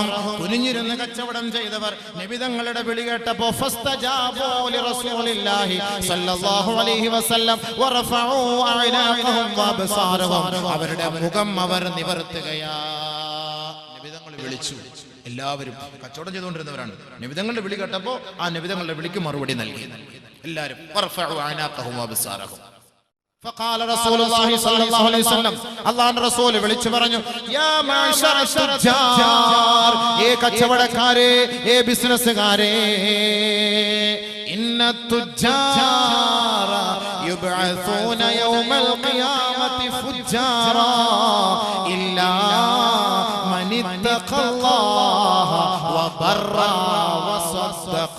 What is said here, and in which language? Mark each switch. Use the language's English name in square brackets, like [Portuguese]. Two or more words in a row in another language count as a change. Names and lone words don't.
[Malayalam] കുനിഞ്ഞിരുന്ന് കച്ചവടം ചെയ്തവർ നബി തങ്ങളുടെ വിളി കേട്ടപ്പോൾ [Arabic] فاستجابوا لرسول الله صلى الله عليه وسلم ورفعوا أعناقهم وأبصارهم. [Malayalam] അവരുടെ മുഖം അവർ നിവർത്തുകയാ. നബി തങ്ങൾ വിളിച്ചു. എല്ലാവരും കച്ചവടം ചെയ്തുകൊണ്ടിരുന്നവരാണ്. നബി തങ്ങളുടെ വിളി കേട്ടപ്പോൾ ആ നബി തങ്ങളുടെ വിളിക്ക് മറുപടി നൽകി എല്ലാവരും. [Arabic] ورفعوا أعناقهم وأبصارهم. فقال رسول الله صلى الله عليه وسلم, [Malayalam] അല്ലാഹുവിന്റെ റസൂൽ വിളിച്ചു പറഞ്ഞു, [Arabic] يا معشر التجار, [Malayalam] ഏ കച്ചവടക്കാരെ, ഏ ബിസിനസ്സുകാരെ, [Arabic] إن التجار يبعثون يوم القيامة فجارا إلا من اتقى الله وبر وصدق.